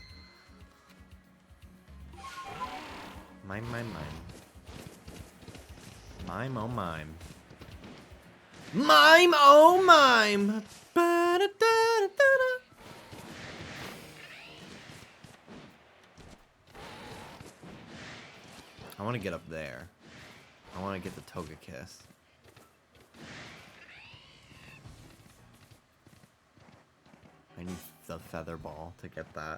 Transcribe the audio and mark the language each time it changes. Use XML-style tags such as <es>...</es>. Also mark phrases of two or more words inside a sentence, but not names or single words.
<en>Mime, mime, mime. Mime, oh mime. Mime, oh mime! Ba-da-da-da-da-da. I want to get up there. I want to get the Togekiss. I need the Feather Ball to get that.</en>